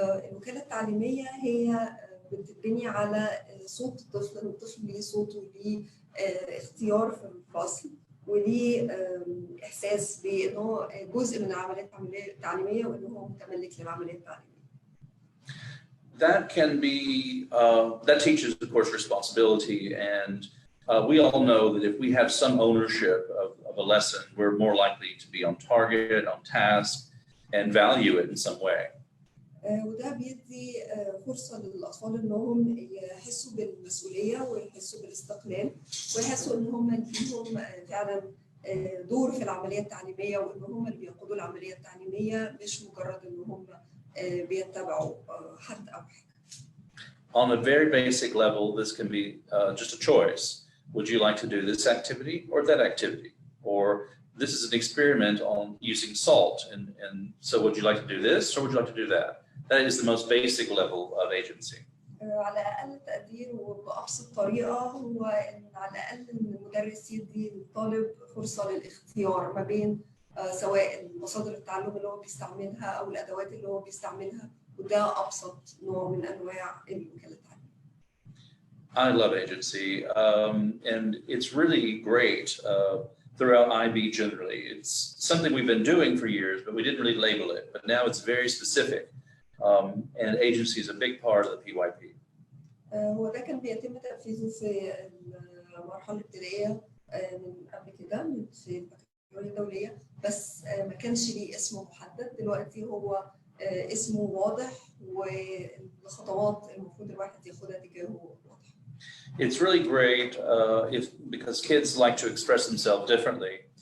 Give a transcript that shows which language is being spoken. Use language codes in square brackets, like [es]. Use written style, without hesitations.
[ar] الوكالة التعليمية هي بتبني على صوت الطفل، إن الطفل ليه صوت وليه اختيار في الفصل وليه إحساس بأنه جزء من العملية التعليمية وأنه هو متملك للعملية التعليمية. [en] That can be, that teaches, of course, responsibility, and we all know that if we have some ownership of a lesson, we're more likely to be on target, on task, and value it in some way. [ar] وده بيدي فرصة للأطفال إنهم يحسوا بالمسؤولية ويحسوا بالاستقلال ويحسوا إن هم ليهم فعلا دور في العملية التعليمية، وإن هم اللي بيقودوا العملية التعليمية مش مجرد إن هم بيتبعوا حد أو حاجة. [en] On a very basic level, this can be just a choice. Would you like to do this activity or that activity? Or this is an experiment on using salt, and so would you like to do this or would you like to do that? That is the most basic level of agency. [ar] على أقل تقدير وبأبسط طريقة هو إن على الأقل إن المدرس يدي للطالب فرصة للاختيار ما بين سواء مصادر التعلم اللي هو بيستعملها أو الأدوات اللي هو بيستعملها، وده أبسط نوع من أنواع الوكالة التعليمية. [en] I love agency, and it's really great throughout IB generally. It's something we've been doing for years, but we didn't really label it. But now it's very specific, and agency is a big part of the PYP. [ar] هو ده كان بيتم تنفيذه في المرحلة الابتدائية من قبل كده في البكالوريا الدولية، بس ما كانش ليه اسم محدد. دلوقتي هو اسمه واضح والخطوات المفروض الواحد ياخدها تجاهه واضحة. [en] It's really great because kids like to express themselves differently.